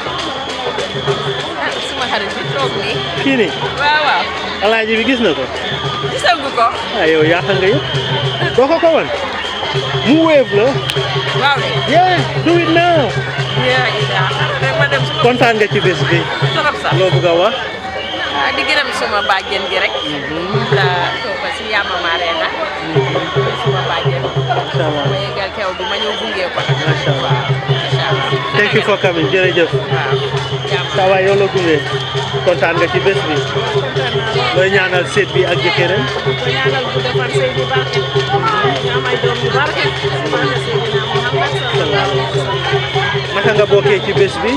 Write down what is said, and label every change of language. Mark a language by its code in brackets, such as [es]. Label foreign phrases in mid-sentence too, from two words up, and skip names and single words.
[wo] suma xarit bi toog nii. kii nii. waaw. alaaji bi gis na ko. gisagu ko. yow yaaxa nga yëpp. doo ko ko wan. mu wéef la. waaw de. [en] yeah do it now. [wo] ma dem suma. kontaan nga ci bés bi. trop sax. loo bëgg a wax. di gërëm suma bàjjen gi rek. la toog si Yama Marena. suma bàjjen. [ar] ما شاء الله [wo] ma yëgal teew bi ma ñëw gunge ko nag. [ar] ما شاء الله. ما شاء الله. [en] thank you for coming jërëjëf. [wo] waaw. saa waay yow la gunge. kontaan nga ci bés bi. looy ñaanal seet bi ak jëkkëram. ko ñaanal bu defar sëy bu barke. ñaam ay doom yu barke. [ar] سبحان سيدنا محمد صلى الله عليه وسلم. [wo] naka nga bokkee ci bés bi.